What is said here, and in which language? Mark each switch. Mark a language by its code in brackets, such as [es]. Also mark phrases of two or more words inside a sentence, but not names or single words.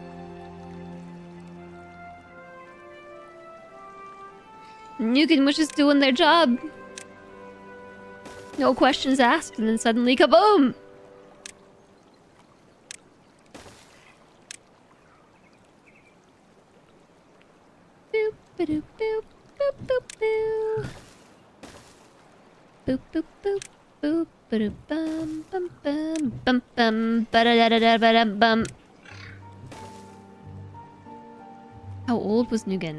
[en] Nugan was just doing their job. No questions asked, and then suddenly kaboom! Boop ba-doop boop boop boop boo. Boop boop boop boop ba-doop bum bum bum bum bum ba-da-da-da-da-ba-dum bum. How old was Nugan?